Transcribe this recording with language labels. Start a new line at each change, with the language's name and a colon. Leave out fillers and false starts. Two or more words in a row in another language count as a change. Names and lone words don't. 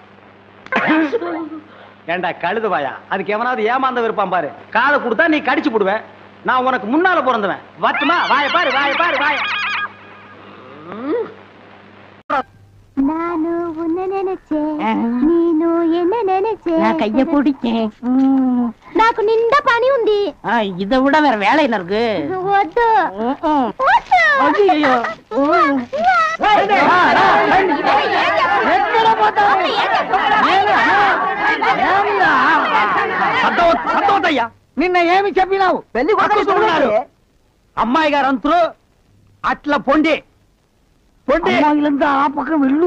Tamil: ஏண்டா கழுதுவாயா, அதுக்கு எவனாவது ஏமாந்த விருப்பான் பாரு. காதை கொடுத்தா நீ கடிச்சு போடுவேன். நான் உனக்கு முன்னால பிறந்தவன். வட்டுமா? வாய பாரு, வாய பாரு, வாய. நானு உன்னை நினைச்சேன், நீனு என்ன நினைச்சே. நான் கைய பிடிச்சேன்.
Telugu: నాకు నిండా పని ఉంది.
Tamil: இத விட வேற வேலை என்ன இருக்கு?
Telugu: వద్దు.
Tamil: ஐயோ,
Telugu: సంతోషయ్యా, నిన్న ఏమి చెప్పినావు? పెళ్లి కొడుకున్నారు అమ్మాయి గారు అంతరు అట్లా పొండి పొండి ఆ పక్కన వెళ్ళు.